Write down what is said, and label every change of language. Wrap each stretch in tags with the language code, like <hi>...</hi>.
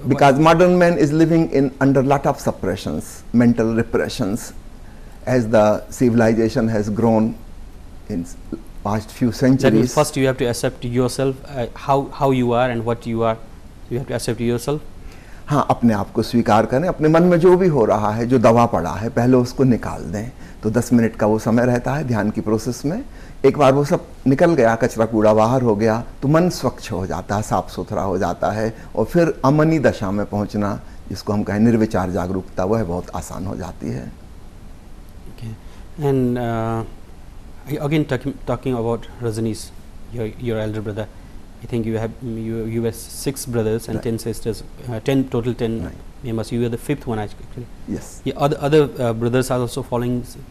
<en>Because modern man is living in under lot of suppressions, mental repressions. As the civilization has grown in past few centuries. That means first you have to accept yourself, how you are and what you are. You have to accept yourself.</en> <hi>हाँ, अपने आप को स्वीकार करें, अपने मन में जो भी हो रहा है, जो दबा पड़ा है, पहले उसको निकाल दें. तो 10 मिनट का वो समय रहता है ध्यान की प्रोसेस में. एक बार वो सब निकल गया, कचरा कूड़ा बाहर हो गया, तो मन स्वच्छ हो जाता है, साफ सुथरा हो जाता है, और फिर अमनी दशा में पहुंचना, जिसको हम कहें निर्विचार जागरूकता, वह बहुत आसान हो जाती है.</hi> <en>And again talking about Rajneesh, your elder brother, I think you have 6 brothers and 10 sisters, 10 total 10 members. You are the 5th one actually. Yes. Yeah, other brothers are also following.</en>